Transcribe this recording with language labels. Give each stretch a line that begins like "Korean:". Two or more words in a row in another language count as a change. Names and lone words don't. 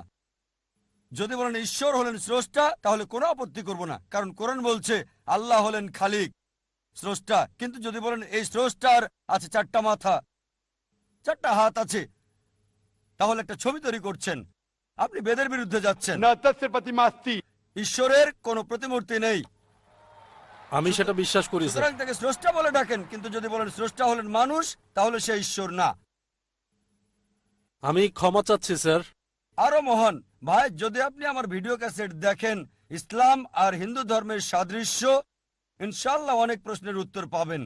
Bangla: যদি বলেন ঈশ্বর হলেন স্রষ্টা, তাহলে কোনো আপত্তি করব না, কারণ কোরআন বলছে আল্লাহ হলেন খালিক, স্রষ্টা। কিন্তু যদি বলেন এই স্রষ্টার আছে 4টা মাথা, 4টা হাত আছে, তাহলে একটা ছবি তৈরি করছেন, আপনি বেদের বিরুদ্ধে যাচ্ছেন।
Sanskrit: न तस्य प्रतिमास्ति।
Bangla: ঈশ্বরের কোনো প্রতিমূর্তি নেই, আমি সেটা বিশ্বাস করি স্যার। সুতরাং তাকে স্রষ্টা বলে ডাকেন। কিন্তু যদি বলেন স্রষ্টা হলেন মানুষ, তাহলে সে ঈশ্বর না। আমি ক্ষমা চাচ্ছি স্যার। আরো মহান ভাই, যদি আপনি আমার
English: video cassette
Bangla: দেখেন, ইসলাম আর হিন্দু ধর্মের সাদৃশ্য, ইনশাল্লাহ অনেক প্রশ্নের উত্তর পাবেন।